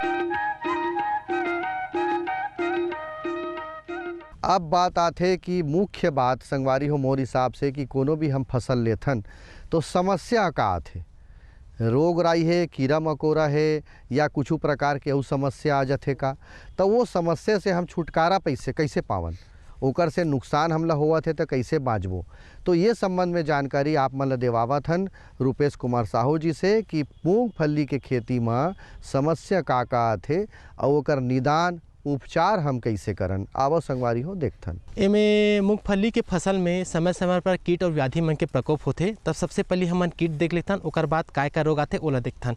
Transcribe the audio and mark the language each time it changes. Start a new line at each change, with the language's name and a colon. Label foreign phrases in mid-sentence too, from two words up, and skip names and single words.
Chhattisgarhi: अब बात आथे कि मुख्य बात संगवारी हो मोर हिसाब से कि कोनो भी हम फसल लेथन तो समस्या का आथे, रोग राई है, कीड़ा मकोड़ा है या कुछ प्रकार के और समस्या आ जाथे का, तो वो समस्या से हम छुटकारा कैसे पावन, ओकर से नुकसान हमला हुआ थे तो कैसे बाँचबो। तो ये संबंध में जानकारी आप मन ला देवावत हन रुपेश कुमार साहू जी से कि मूंगफली के खेती में समस्या का आथे और ओकर निदान उपचार हम कैसे करन। आवो संगवारी हो देखथन। एमे मूंगफली के फसल में समय समय पर कीट और व्याधि मन के प्रकोप होते, तब सबसे पहले हमन कीट देख लेथन, ओकर बाद काय का रोग आथे ओला देखथन।